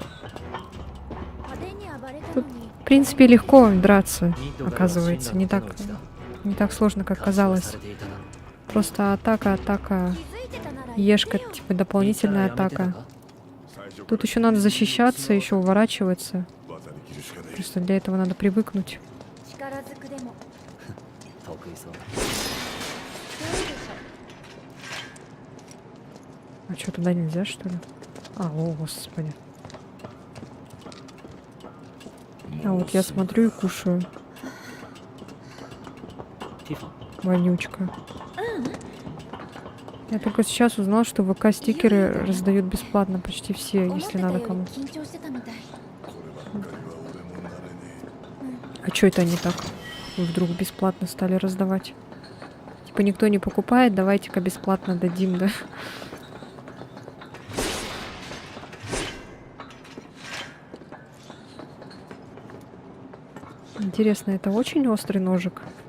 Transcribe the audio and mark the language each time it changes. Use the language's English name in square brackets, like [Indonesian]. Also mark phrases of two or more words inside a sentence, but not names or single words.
[Japanese] 派手に暴れた [Russian] тут, [Japanese] のに [Russian] в принципе, легко драться, оказывается. Не так сложно, как казалось. Просто атака, [Japanese] 気づいてたなら [Russian] ешка, типа, дополнительная атака. Тут еще надо защищаться, еще уворачиваться. Просто для этого надо привыкнуть. [Japanese] 力ずくでも得意そうだ。 [Russian] А что, туда нельзя, что ли? А, о, господи. А вот я смотрю и кушаю. [Japanese] ティファ [Russian] Вонючка. Я только сейчас узнал, что ВК-стикеры раздают бесплатно почти все, [Japanese] 思っ [Russian] если [Japanese] てたよ [Russian] надо [Japanese] り [Russian] кому. [Japanese] 緊張してたみたい。 [Russian] А что это они так вдруг бесплатно стали раздавать? Типа никто не покупает, давайте-ка бесплатно дадим, да? Интересно, это очень острый ножик?